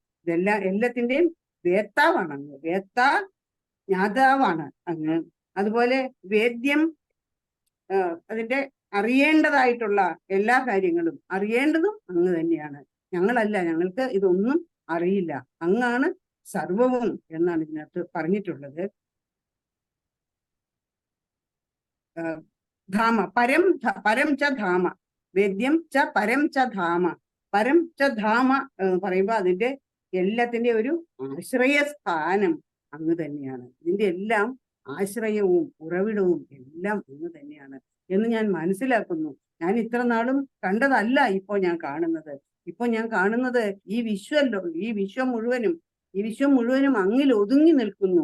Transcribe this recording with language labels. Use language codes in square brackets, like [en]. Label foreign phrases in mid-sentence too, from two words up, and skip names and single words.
[ml] എല്ലാത്തിന്റെയും വേത്താവാണ് അങ്ങ്, ജ്ഞാതാവാണ് അങ്ങ്. അതുപോലെ വേദ്യം, അതിന്റെ അറിയേണ്ടതായിട്ടുള്ള എല്ലാ കാര്യങ്ങളും അറിയേണ്ടതും അങ്ങ് തന്നെയാണ്. ഞങ്ങളല്ല, ഞങ്ങൾക്ക് ഇതൊന്നും അറിയില്ല, അങ്ങാണ് സർവവും എന്നാണ് ഇതിനകത്ത് പറഞ്ഞിട്ടുള്ളത്. [sa] धाम, परं च धाम, वेद्यं च परं च धाम. परं च धाम [ml] പറയുമ്പോ അതിന്റെ എല്ലാത്തിന്റെ ഒരു ആശ്രയസ്ഥാനം അങ്ങ് തന്നെയാണ്. ഇതിന്റെ എല്ലാം ആശ്രയവും ഉറവിടവും എല്ലാം അങ്ങ് തന്നെയാണ് എന്ന് ഞാൻ മനസ്സിലാക്കുന്നു. ഞാൻ ഇത്ര നാളും കണ്ടതല്ല ഇപ്പോ ഞാൻ കാണുന്നത്. ഇപ്പൊ ഞാൻ കാണുന്നത് ഈ വിശ്വം മുഴുവനും അങ്ങിൽ ഒതുങ്ങി നിൽക്കുന്നു.